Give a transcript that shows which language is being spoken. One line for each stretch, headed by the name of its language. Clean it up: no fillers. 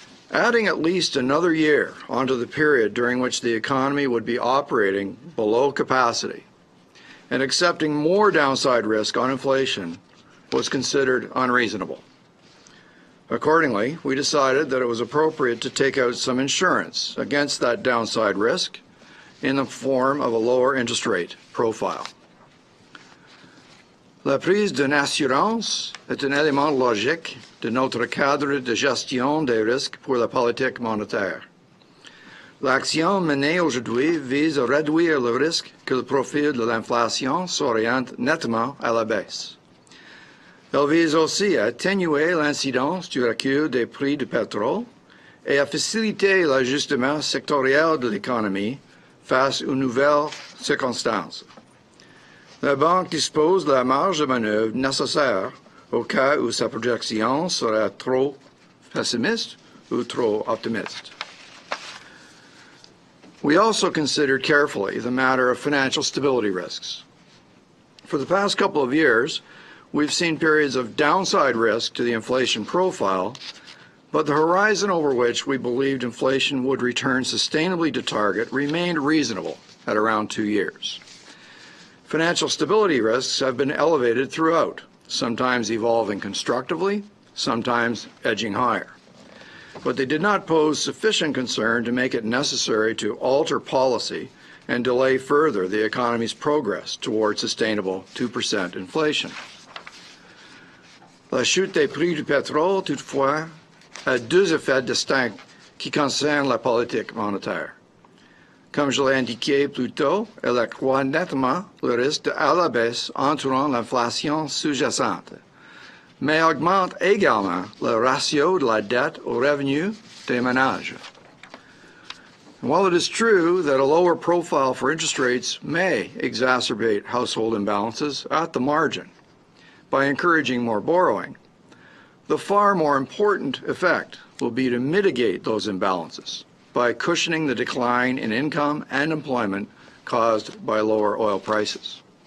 English: Adding at least another year onto the period during which the economy would be operating below capacity and accepting more downside risk on inflation was considered unreasonable. Accordingly, we decided that it was appropriate to take out some insurance against that downside risk in the form of a lower interest rate profile.
French: La prise d'une assurance est un élément logique de notre cadre de gestion des risques pour la politique monétaire. L'action menée aujourd'hui vise à réduire le risque que le profil de l'inflation s'oriente nettement à la baisse. Elle vise aussi à atténuer l'incidence du recul des prix du pétrole et à faciliter l'ajustement sectoriel de l'économie face aux nouvelles circonstances. La Banque dispose de la marge de manœuvre nécessaire au cas où sa projection serait trop pessimiste ou trop optimiste.
English: We also considered carefully the matter of financial stability risks. For the past couple of years, we've seen periods of downside risk to the inflation profile, but the horizon over which we believed inflation would return sustainably to target remained reasonable at around 2 years. Financial stability risks have been elevated throughout, sometimes evolving constructively, sometimes edging higher. But they did not pose sufficient concern to make it necessary to alter policy and delay further the economy's progress toward sustainable 2% inflation.
French: La chute des prix du pétrole, toutefois, a deux effets distincts qui concernent la politique monétaire. Comme je l'ai indiqué plus tôt, elle accroît nettement le risque à la baisse entourant l'inflation sous-jacente, mais augmente également le ratio de la dette aux revenus des ménages.
English: And while it is true that a lower profile for interest rates may exacerbate household imbalances at the margin by encouraging more borrowing, the far more important effect will be to mitigate those imbalances by cushioning the decline in income and employment caused by lower oil prices.